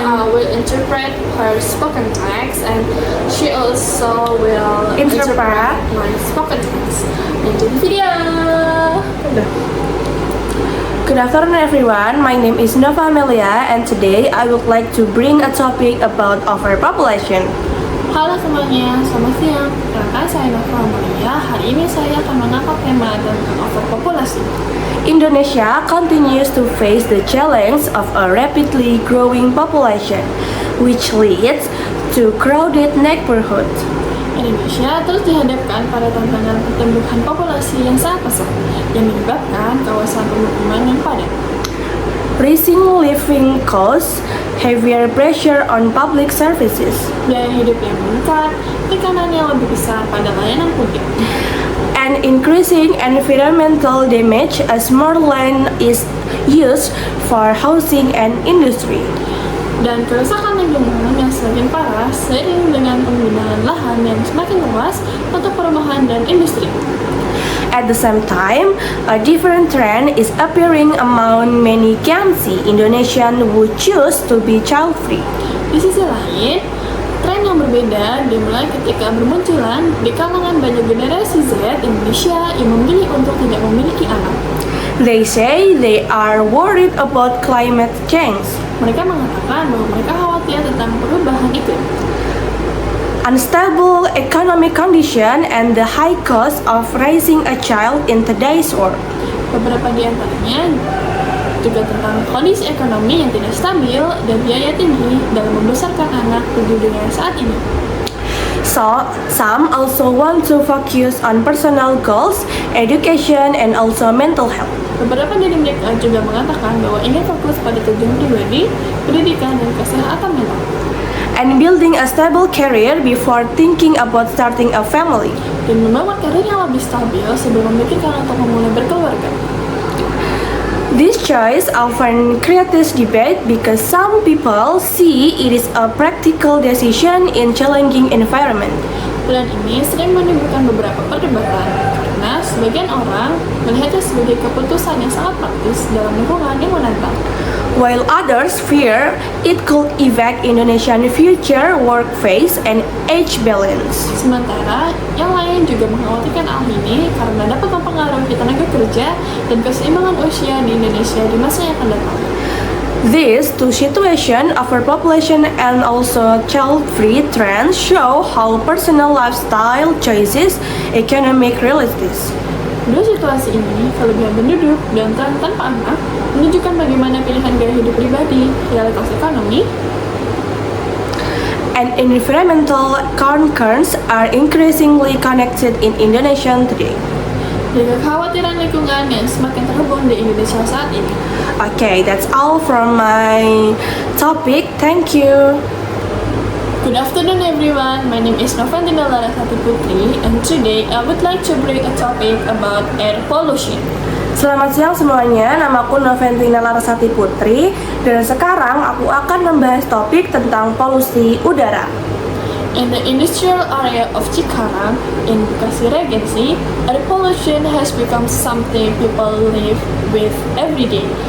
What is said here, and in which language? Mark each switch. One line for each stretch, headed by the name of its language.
English: So I will interpret her spoken text, and she also will interpret my spoken text into the video. Good afternoon everyone, my name is Nova Amelia and today I would like to bring a topic about overpopulation.
Indonesian: Halo semuanya, selamat siang. Perkenalkan saya Nova Amelia. Hari ini saya akan mengangkat tema tentang overpopulasi.
English: Indonesia continues to face the challenge of a rapidly growing population, which leads to crowded neighborhoods.
Indonesian: Indonesia terus dihadapkan pada tantangan pertumbuhan populasi yang sangat pesat, yang menyebabkan kawasan pemukiman yang padat.
English: Rising living costs, heavier pressure on public services,
Indonesian: Biaya hidup yang meningkat, tekanan yang lebih besar pada layanan publik,
English: and increasing environmental damage as more land is used for housing and industry.
Indonesian: dan kerusakan lingkungan yang semakin parah seiring dengan penggunaan lahan yang semakin luas untuk perumahan dan industri.
English: At the same time, a different trend is appearing among many Gen Z Indonesians who choose to be child-free.
Indonesian: Di sisi lain, tren yang berbeda dimulai ketika bermunculan di kalangan banyak generasi Z Indonesia yang memilih untuk tidak memiliki anak.
English: They say they are worried about climate change.
Indonesian: Mereka mengatakan bahwa mereka khawatir tentang perubahan iklim,
English: Unstable economic condition and the high cost of raising a child in today's world.
Indonesian: beberapa di antaranya juga tentang kondisi ekonomi yang tidak stabil dan biaya tinggi dalam membesarkan anak di dunia saat ini.
English: So, some also want to focus on personal goals, education, and also mental health.
Indonesian: Beberapa dari mereka juga mengatakan bahwa ingin fokus pada tujuan pribadi, pendidikan, dan kesehatan mental,
English: And building a stable career before thinking about starting a family.
Indonesian: dan membangun karir yang lebih stabil sebelum memikirkan untuk memulai berkeluarga.
English: This choice often creates debate because some people see it is a practical decision in challenging environment.
Indonesian: Pilihan ini sering menimbulkan beberapa perdebatan karena sebagian orang melihatnya sebagai keputusan yang sangat praktis dalam lingkungan yang menantang.
English: While others fear it could affect Indonesian future workforce and age balance.
Indonesian: Sementara, yang lain juga mengkhawatirkan hal ini karena dapat mempengaruhi tenaga kerja dan keseimbangan usia di Indonesia di masa yang akan datang.
English: These two situations, overpopulation and also child-free trends, show how personal lifestyle choices economic realities.
Indonesian: Dua situasi ini, kelebihan penduduk dan tren tanpa anak, menunjukkan bagaimana pilihan gaya hidup pribadi, realitas ekonomi,
English: And environmental concerns are increasingly connected in Indonesia today.
Indonesian: dan kekhawatiran lingkungan yang semakin terhubung di Indonesia saat ini.
English: Okay, that's all from my topic. Thank you. Good afternoon everyone, my name is Novantina Larasati Putri, and today I would like to bring a topic about air pollution.
Indonesian: Selamat siang semuanya, namaku Noventina Larasati Putri dan sekarang aku akan membahas topik tentang polusi udara.
English: In the industrial area of Cikarang, in Bekasi Regency, air pollution has become something people live with every day.